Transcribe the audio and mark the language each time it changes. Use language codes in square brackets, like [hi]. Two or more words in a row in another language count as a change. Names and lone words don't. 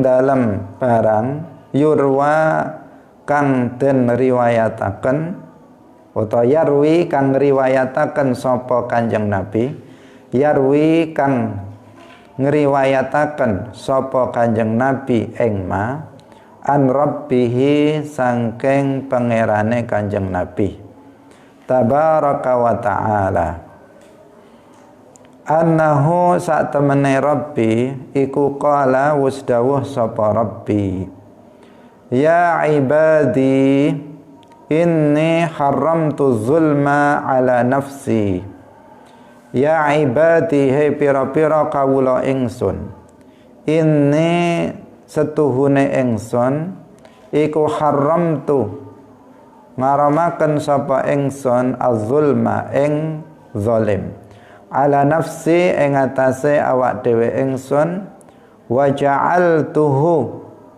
[jv] dalem barang yurwa kang den riwayataken utawa yarwi kang riwayataken sapa Kanjeng Nabi, yarwi kang ngriwayataken sapa Kanjeng Nabi ing ma [ar] an rabbihi [jv] sangking pangerane Kanjeng Nabi [ar] tabaraka wa ta'ala [jv] annahu sak temene Rabbi iku qala wus dawuh sapa Rabbi [ar] ya ibadi inni haramtu zulma ala nafsi ya ibadi [jv] he pira-pira kawula ingsun inni setuhune ingsun iku haramtu ngaramaken sapa ingsun az-zulma ing zalim [ar] ala nafsi [jv] ing atase awak dhewe ingsun [ar] wa ja'altuhu